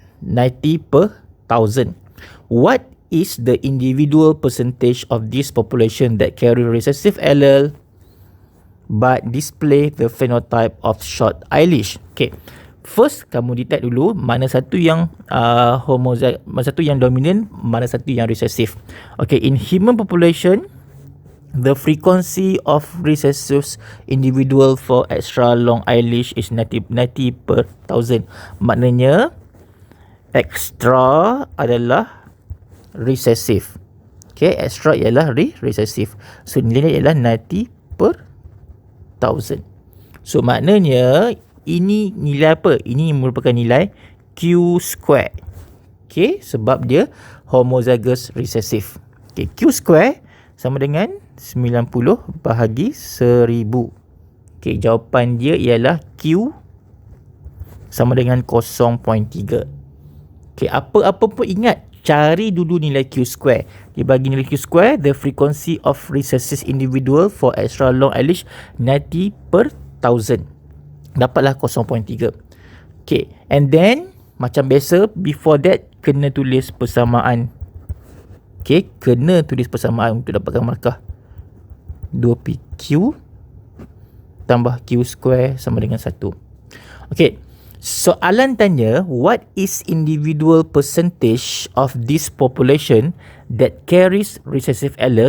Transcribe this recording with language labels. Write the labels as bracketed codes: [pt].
[en] 90 per 1,000. What is the individual percentage of this population that carry recessive allele but display the phenotype of short eyelash? [ms] Okay, first kamu detect dulu mana satu yang mana satu yang dominant, mana satu yang recessive. [en] Okay, in human population, the frequency of recessive individual for extra long eyelash is 90 per 1,000. [ms] Maknanya extra adalah recessive. Okay, extra ialah recessive. So nilainya ialah 90 per 1,000. So maknanya ini nilai apa? Ini merupakan nilai Q square. Okay, sebab dia homozygous recessive. Okay, Q square sama dengan 90 bahagi 1000. Okay, jawapan dia ialah Q sama dengan 0.3. Okay, apa-apa pun ingat, cari dulu nilai Q square. Dia bagi nilai [en] Q square, the frequency of recessive individual for extra long eyelash 90 per 1,000. [ms] Dapatlah 0.3. Okay, and then macam biasa, before that kena tulis persamaan. Okay, kena tulis persamaan untuk dapatkan markah. 2PQ tambah Q square sama dengan 1. Okey. Soalan tanya, [en] what is individual percentage of this population that carries recessive allele?